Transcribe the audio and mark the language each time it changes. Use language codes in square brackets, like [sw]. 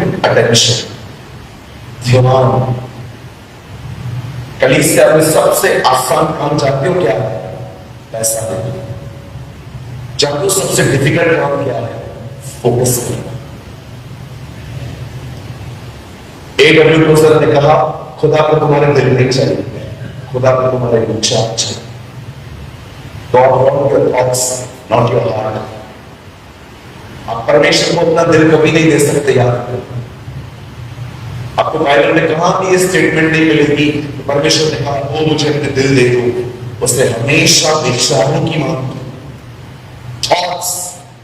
[hi] Attention, ध्यान। कलीसिया में सबसे आसान काम जानते हो क्या है? पैसा देना। जानते हो सबसे डिफिकल्ट काम क्या है? फोकस करना। [en] A.W. [hi] टोजर ने कहा, खुदा को तुम्हारे दिल नहीं चाहिए, खुदा को तुम्हारे विचार चाहिए। [en] God wants your thoughts, not your heart. [hi] आप परमेश्वर को अपना दिल कभी नहीं दे सकते यार। आपको बाइबल में कहां भी ये स्टेटमेंट नहीं मिलेगी, परमेश्वर ने कहा वो मुझे अपने दिल दे दो। उसने हमेशा विचारों की मांग की, थॉट्स।